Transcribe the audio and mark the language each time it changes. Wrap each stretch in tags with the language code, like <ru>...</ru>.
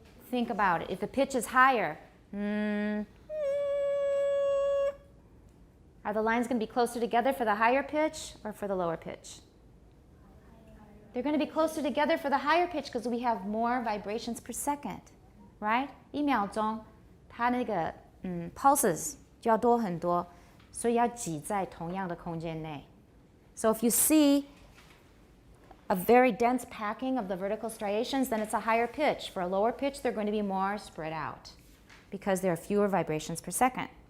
<en>think about it. If the pitch is higher, are the lines going to be closer together for the higher pitch or for the lower pitch? They're going to be closer together for the higher pitch because we have more vibrations per second, right?</en> <zh>1秒钟它那个pulses 就要多很多，所以要挤在同样的空间内。</zh> <en>So if you see a very dense packing of the vertical striations, then it's a higher pitch. For a lower pitch, they're going to be more spread out because there are fewer vibrations per second.</en>